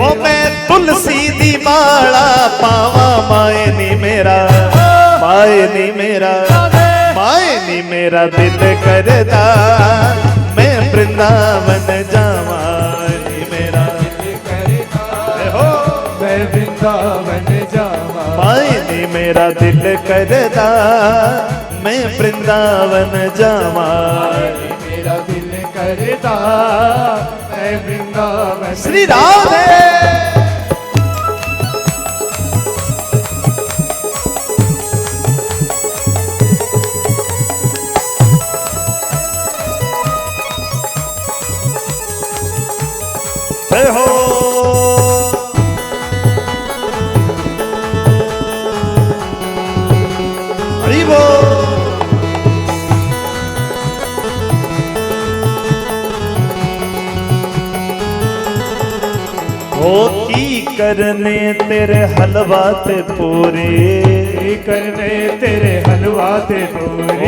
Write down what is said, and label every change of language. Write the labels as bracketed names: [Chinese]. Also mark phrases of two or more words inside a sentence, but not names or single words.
[Punjabi] ਓ ਮੈਂ ਤੁਲਸੀ ਦੀ ਮਾਲਾ ਪਾਵਾਂ ਮਾਇਨੀ ਮੇਰਾ, ਮਾਇਨੀ ਮੇਰਾ, ਮਾਇਨੀ ਮੇਰਾ ਦਿਲ ਕਰਦਾ ਮੈਂ ਵ੍ਰਿੰਦਾਵਨ ਜਾਵਾਂ, ਮੇਰਾ ਦਿਲ ਕਰਦਾ ਮੈਂ ਵ੍ਰਿੰਦਾਵਨ ਜਾਵਾਂ। ਮਾਇਨੀ ਮੇਰਾ ਦਿਲ ਕਰਦਾ ਮੈਂ ਵ੍ਰਿੰਦਾਵਨ ਜਾਵਾਂ, ਮੇਰਾ ਦਿਲ ਕਰਦਾ ਮੈਂ ਵ੍ਰਿੰਦਾਵਨ। [Hindi] श्री राधे। जय हो। हरि बोल। [Punjabi] ਓ ਕੀ ਕਰਨੇ ਤੇਰੇ ਹਲਵਾ ਤੇ ਪੂਰੀ, ਕੀ ਕਰਨੇ ਤੇਰੇ ਹਲਵਾ ਤੇ ਪੂਰੀ।